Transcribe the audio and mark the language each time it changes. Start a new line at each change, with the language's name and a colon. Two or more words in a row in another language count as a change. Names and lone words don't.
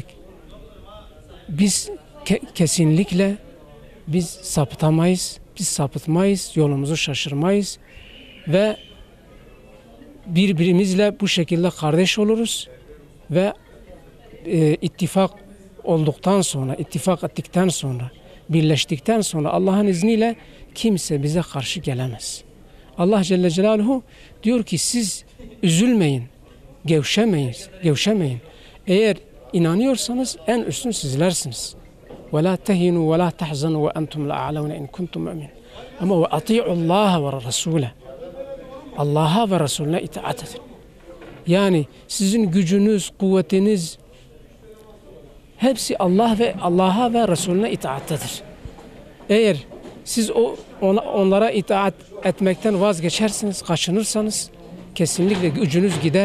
Turkish: biz kesinlikle biz sapıtamayız, biz sapıtmayız, yolumuzu şaşırmayız ve birbirimizle bu şekilde kardeş oluruz ve ittifak olduktan sonra, ittifak ettikten sonra, birleştikten sonra Allah'ın izniyle kimse bize karşı gelemez. Allah Celle Celaluhu diyor ki siz üzülmeyin, gevşemeyin. Eğer inanıyorsanız en üstün sizlersiniz.
Arabic: وَلَا تَهِنُوا وَلَا تَحْزَنُوا وَاَنْتُمْ لَاَعْلَوْنَ اِنْ كُنْتُمْ مُؤْمِنِينَ. Ama وَاَطِيعُوا اللّٰهَ وَرَسُولَهُ.
Turkish: Allah'a ve Resulüne itaat edin. Yani sizin gücünüz, kuvvetiniz hepsi Allah'a ve Resulüne itaattedir. Eğer siz onlara itaat etmekten vazgeçersiniz, kaçınırsanız kesinlikle gücünüz gider.